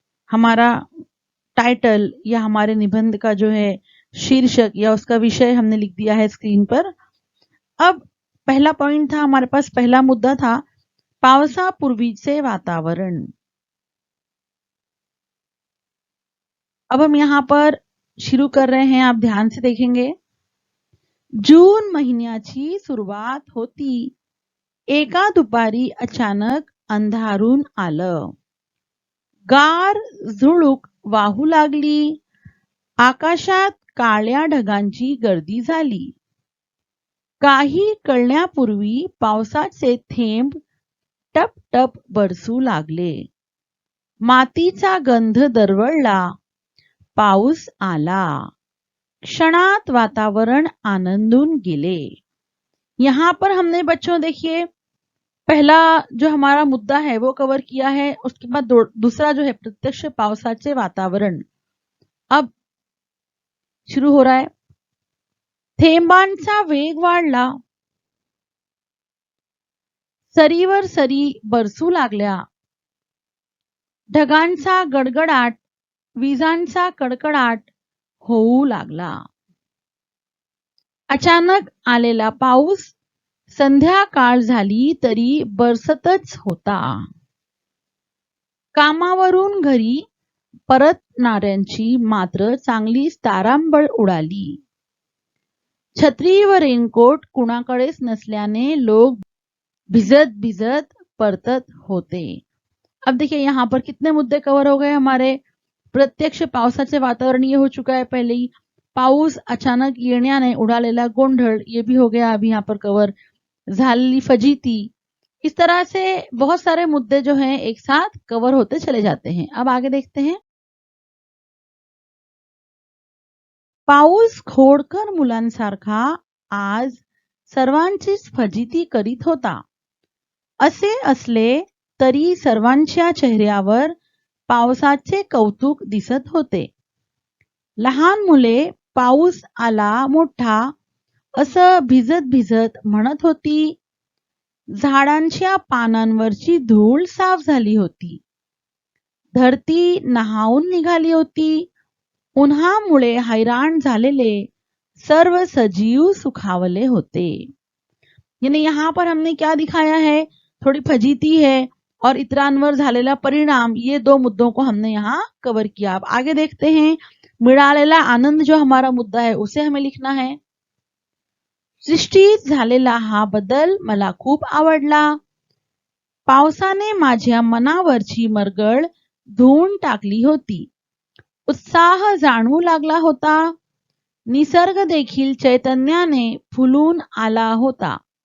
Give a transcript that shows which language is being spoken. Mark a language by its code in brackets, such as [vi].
[hi] हमारा टाइटल या हमारे निबंध का जो है शीर्षक या उसका विषय हमने लिख दिया है स्क्रीन पर। अब पहला पॉइंट था हमारे पास, पहला मुद्दा था [mr] पावसापूर्वीचे वातावरण। [hi] अब हम यहाँ पर शुरू कर रहे हैं, आप ध्यान से देखेंगे। [mr] जून महिन्याची सुरुवात होती, एका दुपारी अचानक अंधारून आलं। गार झुळूक वाहू लागली, आकाशात काळ्या ढगांची गर्दी झाली। काही कळण्यापूर्वी पावसाचे थेंब टप टप बरसू लागले। मातीचा गंध दरवळला, पाऊस आला। क्षणात वातावरण आनंदून गेले। [hi] यहाँ पर हमने बच्चों देखिए पहला जो हमारा मुद्दा है वो कवर किया है। उसके बाद दूसरा जो है [mr] प्रत्यक्ष पावसाचे वातावरण। [hi] अब शुरू हो रहा है। [mr] थेंबांचा वेग वाढला, सरीवर सरी बरसू लागल्या। ढगांचा गडगडाट, विजांचा कडकडाट होऊ लागला। अचानक आलेला पाऊस संध्याकाळ झाली तरी बरसतच होता। कामावरून घरी परतणाऱ्यांची मात्र चांगलीच तारांबळ उडाली। छत्री व रेनकोट कुणाकडेच नसल्याने लोग भिजत भिजत परतत होते। [hi] अब देखिए यहाँ पर कितने मुद्दे कवर हो गए हमारे। [mr] प्रत्यक्ष पावसाचे वातावरण [hi] ये हो चुका है पहले ही। [mr] पाऊस अचानक येण्याने उडालेला गोंधळ [hi] ये भी हो गया अभी यहाँ पर कवर। [mr] झालेली फजीती, [hi] इस तरह से बहुत सारे मुद्दे जो हैं एक साथ कवर होते चले जाते हैं। अब आगे देखते हैं। [mr] पाऊस खोडकर मुलांसारखा आज सर्वांचीच फजिती करीत होता। असे असले तरी सर्वांच्या चेहऱ्यावर पावसाचे कौतुक दिसत होते। लहान मुले पाऊस आला मोठा असं भिजत भिजत म्हणत होती। झाडांच्या पानांवरची धूळ साफ झाली होती। धरती नहावून निघाली होती। उन्हामुळे हैराण झालेले सर्व सजीव सुखावले होते। [hi] यानी यहाँ पर हमने क्या दिखाया है, थोड़ी फजीती है और [mr] इतरांवर झालेला परिणाम, [hi] ये दो मुद्दों को हमने यहाँ कवर किया। अब आगे देखते हैं। [mr] मिळालेला आनंद [hi] जो हमारा मुद्दा है उसे हमें लिखना है। [mr] सृष्टीत झालेला हा बदल मला खूप आवडला। पावसाने माझ्या मनावरची मरगळ धुवून टाकली होती। उत्साह जाणवू लागला होता। निसर्ग देखील चैतन्याने फुलून आला होता।